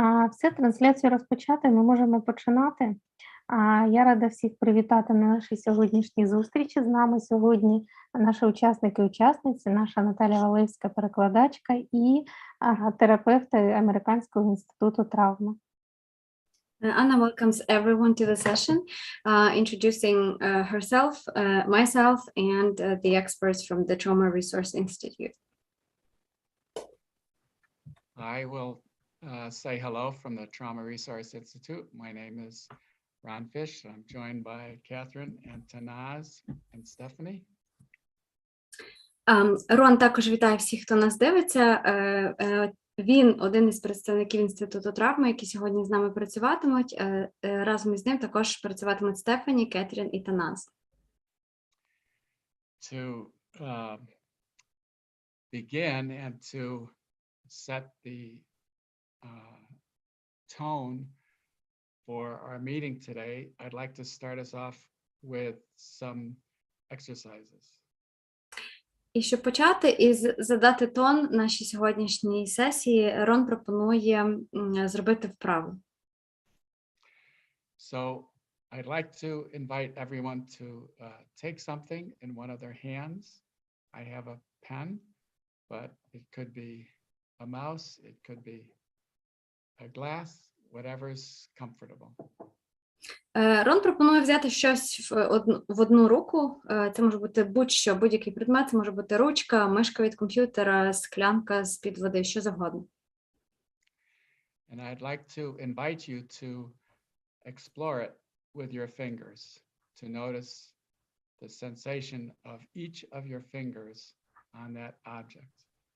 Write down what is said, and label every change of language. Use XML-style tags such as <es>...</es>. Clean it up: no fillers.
<uk>Все, трансляцію розпочати, ми можемо починати. Я рада всіх привітати на нашій сьогоднішній зустрічі. З нами сьогодні наші учасники і учасниці, наша Наталя Валевська, перекладачка і терапевт Американського інституту травми.</uk> <en>Anna welcomes everyone to the session, introducing herself, myself, and the experts from the Trauma Resource Institute. I will say hello from the Trauma Resource Institute. My name is Ron Fish. I'm joined by Catherine and Tanaz and Stephanie.</en> <uk>Рон також вітає всіх, хто нас дивиться. Він один із представників Інституту травми, які сьогодні з нами працюватимуть. Разом із ним також працюватимуть Стефані, Кетрін і Таназ.</uk> <en>To begin and to set the tone for our meeting today, I'd like to start us off with some exercises.</en> <uk>І щоб почати і задати тон нашій сьогоднішній сесії, Рон пропонує зробити вправу.</uk> <en>So I'd like to invite everyone to take something in one of their hands. I have a pen, but it could be a mouse, it could be a glass, whatever's comfortable.</en> <uk>Рон пропонує взяти щось в одну руку. Це може бути будь-що, будь-який предмет, це може бути ручка, мишка від комп'ютера, склянка з-під води, що завгодно.</uk> <en>And I'd like to invite you to explore it with your fingers, to notice the sensation of each of your fingers on that object.</en>